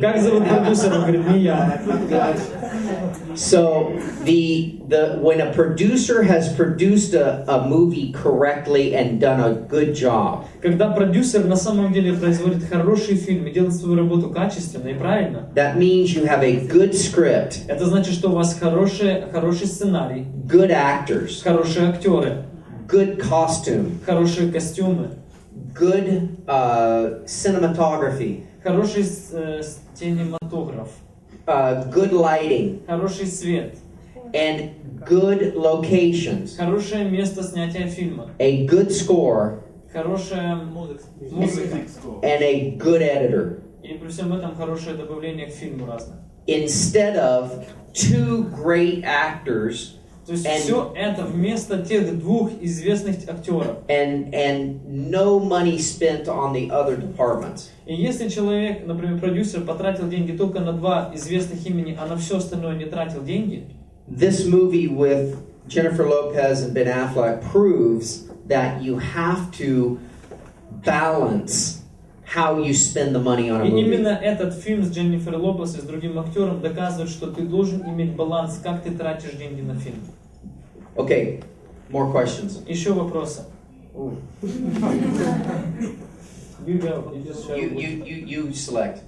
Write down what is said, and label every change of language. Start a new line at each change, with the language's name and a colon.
Russian: Как зовут продюсера? Он говорит, не я.
English: So when a producer has produced a movie correctly and done a good job,
Russian: Когда продюсер на самом деле производит хороший фильм и делает свою работу качественно и правильно,
English: that means you have a good script,
Russian: это значит, что у вас хороший сценарий,
English: good actors,
Russian: хорошие актеры,
English: good costume,
Russian: хорошие костюмы,
English: good cinematography,
Russian: хороший кинематограф,
English: good lighting,
Russian: хороший свет,
English: and good locations,
Russian: хорошее место снятия фильма,
English: a good score,
Russian: хорошая музыка
English: and a good editor.
Russian: и при всем этом хорошее добавление к фильму разное.
English: Instead of two great actors
Russian: То есть все это вместо тех двух известных актеров.
English: and no money spent on the other departments.
Russian: И если человек, например, продюсер, потратил деньги только на два известных имени, а на все остальное не тратил деньги,
English: This movie with Jennifer Lopez and Ben Affleck proves that you have to balance how you spend the money on a
Russian: и
English: movie.
Russian: именно этот фильм с Дженнифер Лопес и с другим актером доказывает, что ты должен иметь баланс, как ты тратишь деньги на фильм.
English: Okay, more questions.
Russian: Еще вопросы?
English: You go. You select.